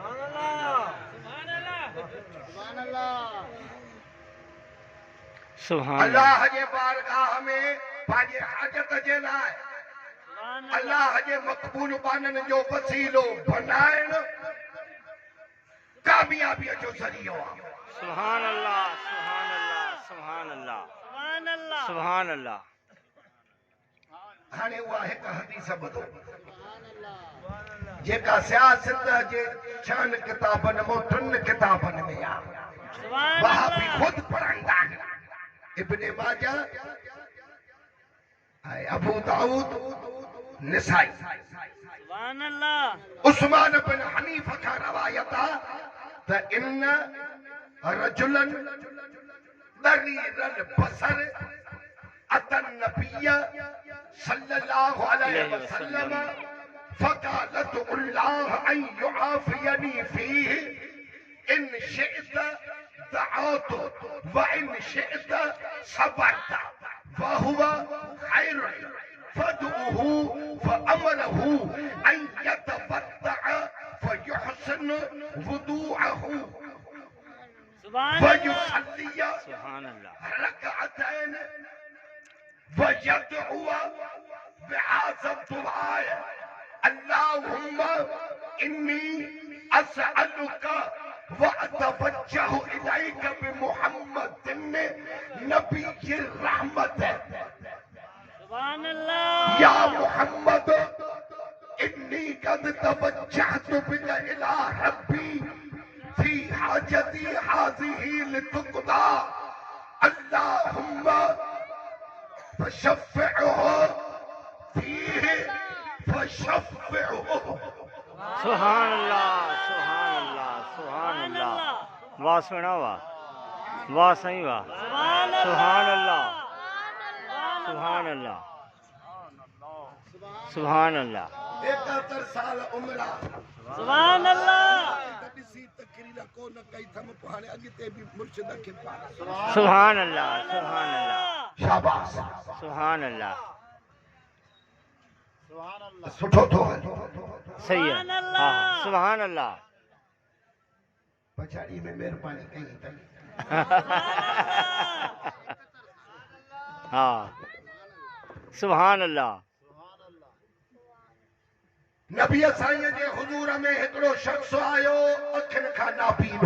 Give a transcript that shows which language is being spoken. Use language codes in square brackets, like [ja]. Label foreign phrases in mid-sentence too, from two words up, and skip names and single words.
[ar] सुभान [sd] अल्लाह जे बारगाह में पंहिंजे हाजत जे लाइ अल्लाह जे मक़बूल बाननि जो वसीलो बनाइणु कामयाबीअ जो ज़रियो आहे। [ar] سبحان الله سبحان الله سبحان الله سبحان الله. [sd] हाणे उहा हिकु हदीस ॿुधो जेका सियासत जे 6 किताबनि मां 3 किताबनि में आहे। वहाबी खुद पढ़ाईंदा आहिनि। इब्ने माजा ऐं अबू दाऊद निसाई। [ar] سبحان الله. [sd] उस्मान बिन हनीफ खां रवायत आहे त [ar] أن رجلا ضرير البصر أتى النبي صلى الله عليه وسلم فقال ادع الله أن يعافيني فيه إن شئت دعوت وإن شئت صبرت وهو خير فادعه فأمره أن يتوضأ فيحسن وضوءه ويصلي ركعتين ويدعو بهذا الدعاء اللهم إني أسألك وأتوجه إليك بمحمد نبي الرحمة يا محمد إني قد توجهت بك إلى ربي في حاجتي هذه لتقضى اللهم فشفعه فيه فشفعه. سبحان الله، سبحان الله، سبحان الله. [sd] वाह सुना वाह, वाह सही वाह, [ar] سبحان الله، سبحان الله، سبحان الله. [sd] 71 साल उम्र [ar] سبحان الله. [sd] ॾिसी तकरीर को न कई थम हाणे अॻिते बि मुर्शिद खे पाण। [ar] سبحان الله، سبحان الله, [sd] शाबाश, [ar] سبحان الله. [sd] सुठो थो हले। [ur] صحیح ہے، ہاں [ar] سبحان الله. [sd] पछाड़ी में मेहरबानी कई तई। [ar] हाँ سبحان الله. [sd] नबी साईं जे हुजूर में हिकिड़ो शख्स आयो अखियुनि खां नाबीनो।